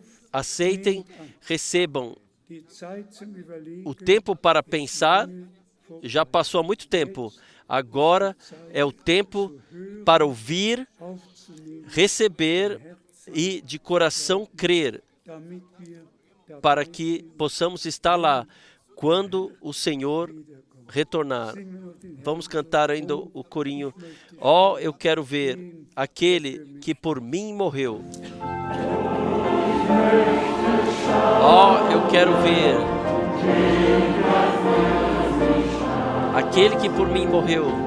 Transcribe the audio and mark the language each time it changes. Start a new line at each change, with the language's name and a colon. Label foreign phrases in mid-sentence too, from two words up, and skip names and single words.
Portuguese: Aceitem, recebam.
German: die Zeit zum Überlegen,
Portuguese: O tempo para pensar já passou há muito tempo. Agora é o tempo para ouvir,
German: aufzunehmen,
Portuguese: receber e de coração crer,
German: damit wir dabei
Portuguese: para que possamos estar lá quando o Senhor retornar.
German: singen wir noch den Herrn.
Portuguese: Vamos cantar ainda o corinho. Ó, eu quero ver aquele que por mim morreu. Ó, eu quero ver aquele que por mim morreu.